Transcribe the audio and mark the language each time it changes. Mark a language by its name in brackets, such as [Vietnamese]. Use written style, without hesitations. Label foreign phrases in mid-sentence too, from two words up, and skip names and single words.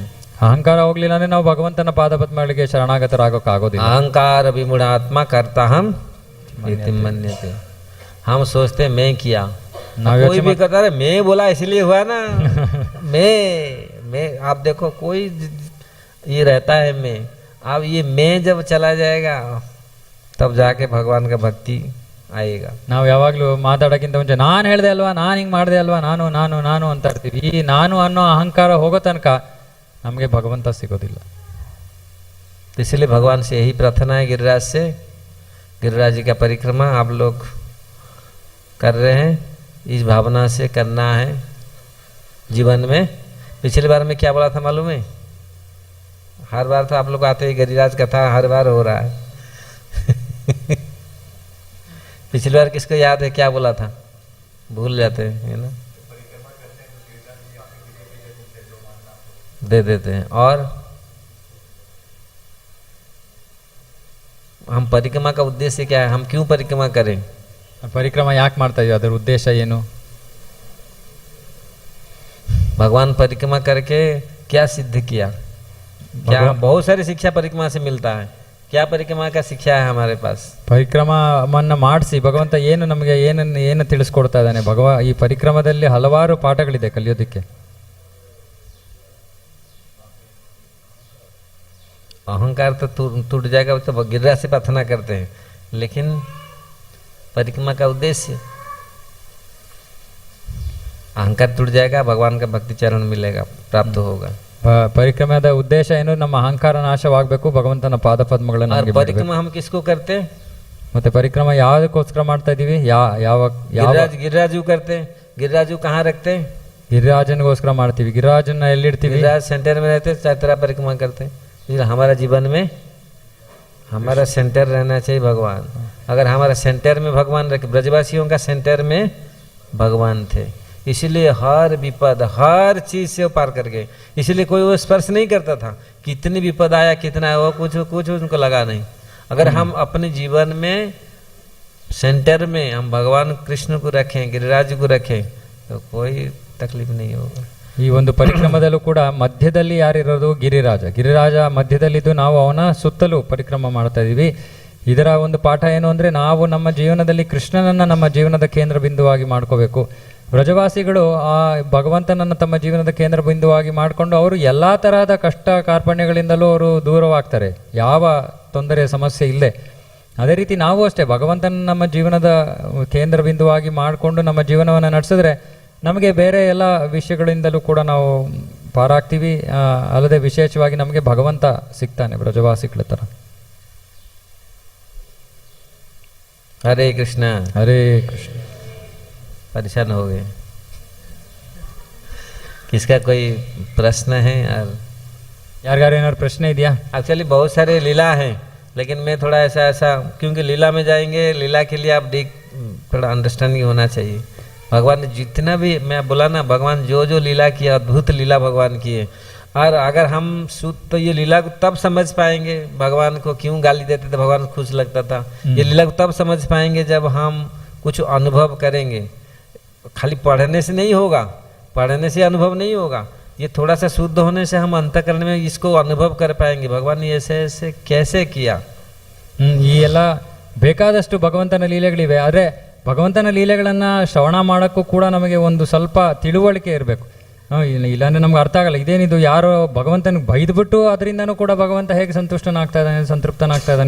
[Kannada] ಅಹಂಕಾರ ಹೋಗ್ಲಿಲ್ಲ ಅಂದ್ರೆ ನಾವು ಭಗವಂತನ ಪಾದಪದ್ಮಗಳಿಗೆ ಶರಣಾಗತರಾಗೋಕ್ಕಾಗೋದಿಲ್ಲ. [Sanskrit] अहंकार विमूढ़ात्मा करता हम मन्यते. [Hindi] हम सोचते मैं किया, कोई भी करता है मैं बोला इसलिए हुआ ना. मैं आप देखो कोई ये रहता है मैं. अब ये मैं जब चला जाएगा तब जाके भगवान का भक्ति आएगा. [Kannada] ನಾವು ಯಾವಾಗಲೂ ಮಾತಾಡೋಕ್ಕಿಂತ ಮುಂಚೆ ನಾನು ಹೇಳಿದೆ ಅಲ್ವಾ, ನಾನು ಹಿಂಗೆ ಮಾಡಿದೆ ಅಲ್ವಾ, ನಾನು ನಾನು ನಾನು ಅಂತ ಇರ್ತೀವಿ. ಈ ನಾನು ಅನ್ನೋ ಅಹಂಕಾರ ಹೋಗೋ ತನಕ ನಮಗೆ ಭಗವಂತ ಸಿಗೋದಿಲ್ಲ. [Hindi] इसलिए भगवान से यही प्रार्थना है, गिरिराज से, गिरिराज जी का परिक्रमा आप लोग कर रहे हैं, इस भावना से करना है जीवन में. पिछली बार में क्या बोला था मालूम है? हर बार तो आप लोग आते हैं, गिरिराज कथा हर बार हो रहा है. पिछली बार किसको याद है क्या बोला था? भूल जाते हैं, है ना, दे देते हैं. और हम परिक्रमा का उद्देश्य क्या है, हम क्यों परिक्रमा करें? [Kannada] ಪರಿಕ್ರಮ ಯಾಕೆ ಮಾಡ್ತಾ ಇದೀವಿ, ಅದರ ಉದ್ದೇಶ ಏನು? [Hindi] भगवान परिक्रमा करके क्या सिद्ध किया? क्या बहुत सारी शिक्षा परिक्रमा से मिलता है, क्या परिक्रमा का शिक्षा है हमारे पास? [Kannada] ಪರಿಕ್ರಮವನ್ನು ಮಾಡಿಸಿ ಭಗವಂತ ಏನು ನಮಗೆ ಏನು ತಿಳಿಸ್ಕೊಡ್ತಾ ಇದ್ದಾನೆ? ಈ ಪರಿಕ್ರಮದಲ್ಲಿ ಹಲವಾರು ಪಾಠಗಳಿದೆ ಕಲಿಯೋದಕ್ಕೆ. [Hindi] अहंकार तो टूट जाएगा, तो गिरिराज से प्रार्थना करते हैं, लेकिन परिक्रमा का उद्देश्य, अहंकार टूट जाएगा, भगवान का भक्ति चरण मिलेगा, प्राप्त होगा. [Kannada] ಪರಿಕ್ರಮದ ಉದ್ದೇಶ ಏನು? ನಮ್ಮ ಅಹಂಕಾರ ನಾಶವಾಗಬೇಕು, ಭಗವಂತನ ಪಾದ ಪದ್ಮಗಳನ್ನು ನಮಗೆ ಬಿಡಬೇಕು. [Hindi] परिक्रमा हम किसको करते हैं? [Kannada] ಮತ್ತೆ ಪರಿಕ್ರಮ ಯಾವುದಕ್ಕೋಸ್ಕರ ಮಾಡ್ತಾ ಇದೀವಿ? [Hindi] गिरिराजू करते हैं. गिरिराजू कहाँ रखते हैं? [Kannada] ಗಿರಿರಾಜನಿಗೋಸ್ಕರ ಮಾಡ್ತೀವಿ. ಗಿರಿರಾಜನ ಎಲ್ಲಿಡ್ತೀವಿ? [Hindi] गिरिराज सेंटर में रहते, चातरा परिक्रमा करते हैं. हमारा जीवन में हमारा सेंटर रहना चाहिए भगवान. अगर हमारा सेंटर में भगवान रखे, ब्रजवासियों का सेंटर में भगवान थे, इसीलिए हर विपद हर चीज से वो पार कर गए. इसीलिए कोई वो स्पर्श नहीं करता था. कितनी विपद आया, कितना वो कुछ उनको लगा नहीं. अगर हम अपने जीवन में सेंटर में हम भगवान कृष्ण को रखें, गिरिराज को रखें, तो कोई तकलीफ नहीं होगा. [Kannada] ಈ ಒಂದು ಪರಿಕ್ರಮದಲ್ಲೂ ಕೂಡ ಮಧ್ಯದಲ್ಲಿ ಯಾರಿರೋದು? ಗಿರಿರಾಜ ಮಧ್ಯದಲ್ಲಿದ್ದು ನಾವು ಅವನ ಸುತ್ತಲೂ ಪರಿಕ್ರಮ ಮಾಡ್ತಾ ಇದೀವಿ. ಇದರ ಒಂದು ಪಾಠ ಏನು ಅಂದರೆ, ನಾವು ನಮ್ಮ ಜೀವನದಲ್ಲಿ ಕೃಷ್ಣನನ್ನು ನಮ್ಮ ಜೀವನದ ಕೇಂದ್ರ ಬಿಂದುವಾಗಿ ಮಾಡ್ಕೋಬೇಕು. ಬ್ರಜವಾಸಿಗಳು ಆ ಭಗವಂತನನ್ನು ತಮ್ಮ ಜೀವನದ ಕೇಂದ್ರ ಬಿಂದುವಾಗಿ ಮಾಡಿಕೊಂಡು ಅವರು ಎಲ್ಲ ತರಹದ ಕಷ್ಟ ಕಾರ್ಪಣ್ಯಗಳಿಂದಲೂ ಅವರು ದೂರವಾಗ್ತಾರೆ, ಯಾವ ತೊಂದರೆ ಸಮಸ್ಯೆ ಇಲ್ಲದೆ. ಅದೇ ರೀತಿ ನಾವು ಅಷ್ಟೇ ಭಗವಂತನ ನಮ್ಮ ಜೀವನದ ಕೇಂದ್ರ ಬಿಂದುವಾಗಿ ಮಾಡಿಕೊಂಡು ನಮ್ಮ ಜೀವನವನ್ನು ನಡೆಸಿದ್ರೆ ನಮಗೆ ಬೇರೆ ಎಲ್ಲ ವಿಷಯಗಳಿಂದಲೂ ಕೂಡ ನಾವು ಪಾರಾಗ್ತೀವಿ. ಅಲ್ಲದೆ ವಿಶೇಷವಾಗಿ ನಮಗೆ ಭಗವಂತ ಸಿಗ್ತಾನೆ ಬ್ರಜವಾಸಿಗಳ ಥರ. [Hindi] हरे कृष्ण. हरे कृष्ण. परेशान हो गए? किसका कोई प्रश्न है? [Kannada] यार ಏನಾದ್ರು ಪ್ರಶ್ನೆ ಇದೆಯಾ? [Hindi] एक्चुअली बहुत सारे लीला हैं, लेकिन मैं थोड़ा ऐसा क्योंकि लीला में जाएंगे, लीला के लिए आप थोड़ा अंडरस्टैंडिंग होना चाहिए. भगवान ने जितना भी, मैं बोला ना, भगवान जो लीला किया, अद्भुत लीला भगवान किए. और अगर हम तो ये लीला को तब समझ पाएंगे, भगवान को क्यों गाली देते थे, भगवान को खुश लगता था. ये लीला को तब समझ पाएंगे जब हम कुछ अनुभव करेंगे. खाली पढ़ने से नहीं होगा, पढ़ने से अनुभव नहीं होगा. ये थोड़ा सा शुद्ध होने से हम अंतःकरण में इसको अनुभव कर पाएंगे. भगवान ने ऐसे ऐसे कैसे किया. [Kannada] ಈ ಎಲ್ಲ ಬೇಕಾದಷ್ಟು ಭಗವಂತನ ಲೀಲೆಗಳಿವೆ. ಆದರೆ ಭಗವಂತನ ಲೀಲೆಗಳನ್ನು ಶ್ರವಣ ಮಾಡೋಕ್ಕೂ ಕೂಡ ನಮಗೆ ಒಂದು ಸ್ವಲ್ಪ ತಿಳುವಳಿಕೆ ಇರಬೇಕು. ಇಲ್ಲಾಂದರೆ ನಮ್ಗೆ ಅರ್ಥ ಆಗಲ್ಲ. ಇದೇನಿದು, ಯಾರೋ ಭಗವಂತನಿಗೆ ಬೈದ್ಬಿಟ್ಟು ಅದರಿಂದನೂ ಕೂಡ ಭಗವಂತ ಹೇಗೆ ಸಂತುಷ್ಟನಾಗ್ತಾ ಇದ್ದಾನೆ, ಸಂತೃಪ್ತನಾಗ್ತಾ ಇದ್ದಾನೆ.